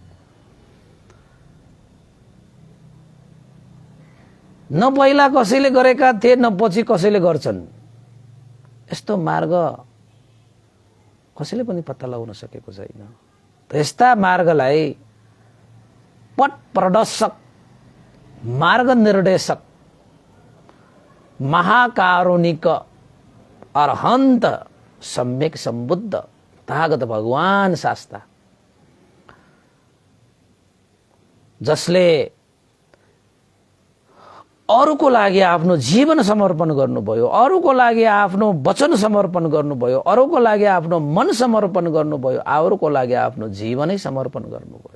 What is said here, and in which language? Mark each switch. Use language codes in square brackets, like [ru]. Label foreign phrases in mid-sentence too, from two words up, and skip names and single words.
[ne] न पहिला कसैले गरेका थिए, न पछि कसैले गर्छन्। यस्तो मार्ग कसैले पनि पत्ता लगाउन सकेको छैन। यस्ता मार्गलाई पथ प्रदर्शक, मार्ग निर्देशक, महाकारुणिक अरहन्त सम्यक सम्बुद्ध तथागत भगवान शास्ता, जसले अरूको लागि आफ्नो जीवन समर्पण गर्नुभयो, अरूको लागि आफ्नो वचन समर्पण गर्नुभयो, अरूको लागि आफ्नो मन समर्पण गर्नुभयो, अरूको लागि आफ्नो जीवनै समर्पण गर्नुभयो।